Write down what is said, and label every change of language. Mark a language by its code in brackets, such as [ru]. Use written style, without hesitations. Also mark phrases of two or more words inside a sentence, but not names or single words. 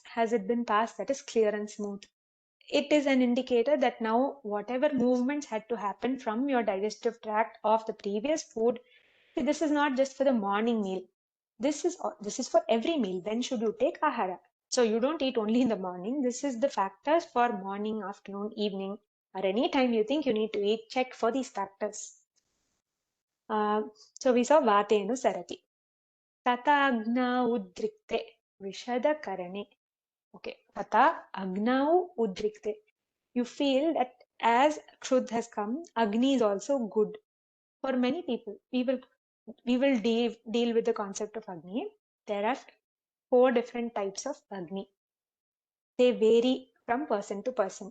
[en] Has it been passed that is clear and smooth? It is an indicator that now whatever movements had to happen from your digestive tract of the previous food, see, this is not just for the morning meal. This is for every meal. When should you take ahara? So you don't eat only in the morning. This is the factors for morning, afternoon, evening, or any time you think you need to eat. Check for these factors. So we saw [sa] Vatenu Sarati. Tata Agna Udrikte Vishada Karane. Okay, Tata Agnau Udrikte. [en] You feel that as Kshudh has come, Agni is also good. For many people, we will deal with the concept of Agni. There are 4 different types of Agni. They vary from person to person.